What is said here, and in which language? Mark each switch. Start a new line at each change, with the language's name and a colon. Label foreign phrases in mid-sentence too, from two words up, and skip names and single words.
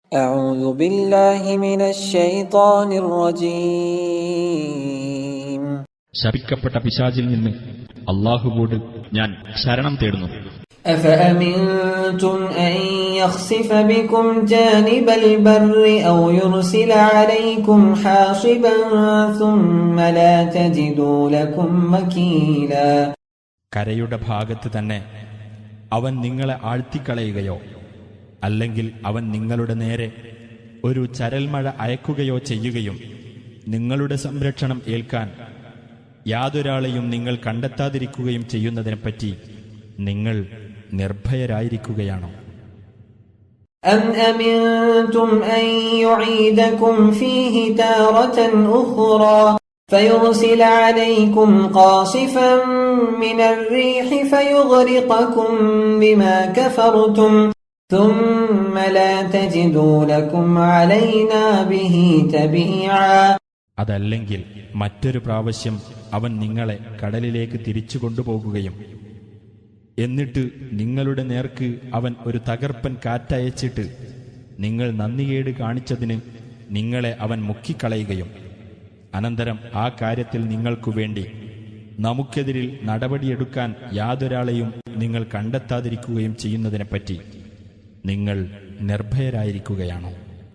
Arabic: أعوذ بالله من الشيطان الرجيم.
Malayalam: ശപിക്കപ്പെട്ട പിശാചിൽ നിന്ന് അല്ലാഹുവോട് ഞാൻ ശരണം തേടുന്നു.
Arabic: أفأمنتم أن يخسف بكم جانب البر أو يرسل عليكم حاصبا ثم لا تجدوا لكم وكيلا.
Malayalam: കരയുടെ ഭാഗത്ത് തന്നെ അവൻ നിങ്ങളെ ആഴ്ത്തിക്കളയുകയോ അല്ലെങ്കിൽ അവൻ നിങ്ങളുടെ നേരെ ഒരു ചരൽമഴ അയക്കുകയോ ചെയ്യുകയും നിങ്ങളുടെ സംരക്ഷണം ഏൽക്കാൻ യാതൊരാളെയും നിങ്ങൾ കണ്ടെത്താതിരിക്കുകയും ചെയ്യുന്നതിനെപ്പറ്റി നിങ്ങൾ നിർഭയരായിരിക്കുകയാണോ?
Arabic: أم أمنتم أن يعيدكم فيه تارة أخرى فيرسل عليكم قاصفا من الريح فيغرقكم بما كفرتم ثم لا تجدوا لكم علينا به تبيعا.
Malayalam: അതല്ലെങ്കിൽ മറ്റൊരു പ്രാവശ്യം അവൻ നിങ്ങളെ കടലിലേക്ക് തിരിച്ചു കൊണ്ടുപോകുകയും എന്നിട്ട് നിങ്ങളുടെ നേർക്ക് അവൻ ഒരു തകർപ്പൻ കാറ്റയച്ചിട്ട് നിങ്ങൾ നന്ദികേട് കാണിച്ചതിന് നിങ്ങളെ അവൻ മുക്കിക്കളയുകയും അനന്തരം ആ കാര്യത്തിൽ നിങ്ങൾക്കു വേണ്ടി നമുക്കെതിരിൽ നടപടിയെടുക്കാൻ യാതൊരാളെയും നിങ്ങൾ കണ്ടെത്താതിരിക്കുകയും ചെയ്യുന്നതിനെപ്പറ്റി നിങ്ങൾ നിർഭയരായിരിക്കുകയാണോ?